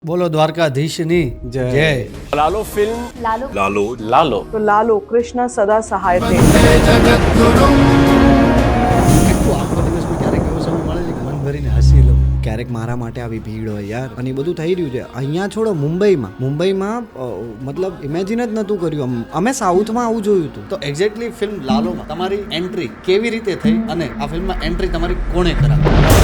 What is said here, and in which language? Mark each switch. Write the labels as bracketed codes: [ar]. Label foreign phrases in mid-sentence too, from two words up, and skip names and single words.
[gu] બોલો દ્વારકાધીશની જય. લાલો ફિલ્મ લાલો લાલો લાલો [hi] तो लालो कृष्ण सदा सहाय थे। [gu] કેટલું આખો દિવસમાં ક્યારેક એવો સમય મળે છે કે મન ભરીને હસી લઉં. ક્યારેક મારા માટે આવી ભીડ હોય યાર, અને એ બધું થઈ રહ્યું છે અહીંયા. છોડો મુંબઈમાં મતલબ ઇમેજિન જ નહોતું કર્યું. અમે સાઉથમાં આવું જોયું હતું. તો એક્ઝેક્ટલી ફિલ્મ લાલોમાં તમારી એન્ટ્રી કેવી રીતે થઈ અને આ ફિલ્મમાં એન્ટ્રી તમારી કોણે કરાવી?